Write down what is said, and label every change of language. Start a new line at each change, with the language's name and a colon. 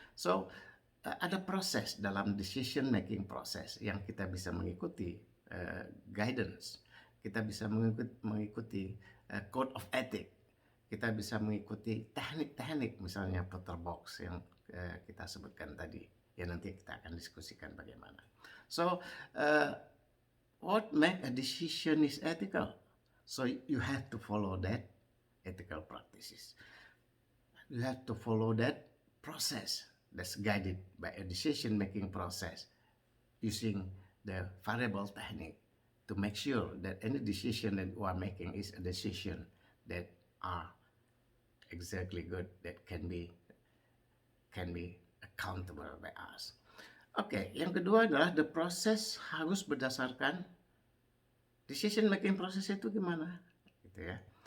Indonesian: So, ada proses dalam decision making process yang kita bisa mengikuti guidance. Kita bisa mengikuti code of ethic. Kita bisa mengikuti teknik-teknik misalnya Potter box yang kita sebutkan tadi. Ya nanti kita akan diskusikan bagaimana.
English: So, what make a decision is ethical? So you have to follow that ethical practices. You have to follow that process that's guided by a decision-making process using the variable technique to make sure that any decision that we are making is a decision that are exactly good, that can be accountable by us.
Indonesian: Oke, yang kedua adalah the process harus berdasarkan decision making process itu gimana, gitu ya.